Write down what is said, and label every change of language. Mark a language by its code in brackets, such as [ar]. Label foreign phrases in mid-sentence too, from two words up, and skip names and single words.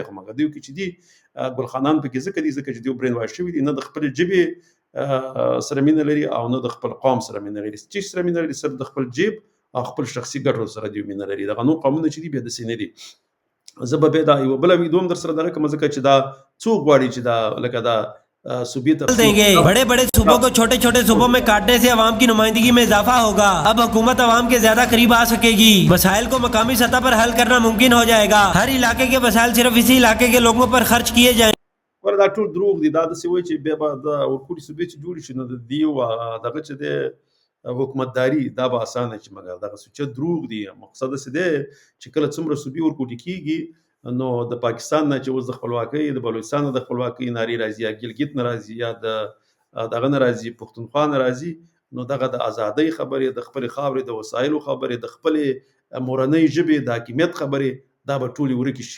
[ps] خو مګر دوی کې چې دي ګلخانان پکې ځکه دي ځکه چې دوی [en] brain wash [ps] شوي دي، نه د خپلې ژبې سره مینه لري او نه د خپل قوم سره مینه لري. چې سره مینه لري صرف د خپل جیب او خپل شخصي ګټو سره دوی مینه لري. دغه نور قومونه چې دي بیا داسې نه دي. زه به بیا دا یوه بله ویډیو هم در سره دغه کوم، ځکه چې دا څوک غواړي چې دا لکه دا صوبې [ur] دیں گے. بڑے بڑے صوبوں کو چھوٹے چھوٹے صوبوں میں کاٹنے سے عوام کی نمائندگی میں اضافہ ہوگا. اب حکومت عوام کے زیادہ قریب آ سکے گی۔ مسائل کو مقامی سطح پر حل کرنا ممکن ہو جائے گا. ہر علاقے کے مسائل صرف اسی علاقے کے لوگوں پر خرچ کیے جائیں گے. [ps] دا ټول دروغ دي. دا داسې وایي چې بیا به د ورکوټي صوبې چې جوړې شي نو د دې دغه چې دی حکومتداري دا به اسانه شي، مګر دغه سوچه دروغ دي. مقصد داسې دی چې کله څومره صوبې ورکوټي کېږي نو د پاکستان نه چې اوس د خپلواکۍ، د بلوچستان نه د خپلواکۍ نارې راځي، یا ګلګت نه راځي، یا د دغه نه راځي، پښتونخوا نه راځي، نو دغه د ازادۍ خبرې، د خپلې خاورې د وسایلو خبرې، د خپلې مورنۍ ژبې د حاکمیت خبرې، دا به ټولې ورکې شي.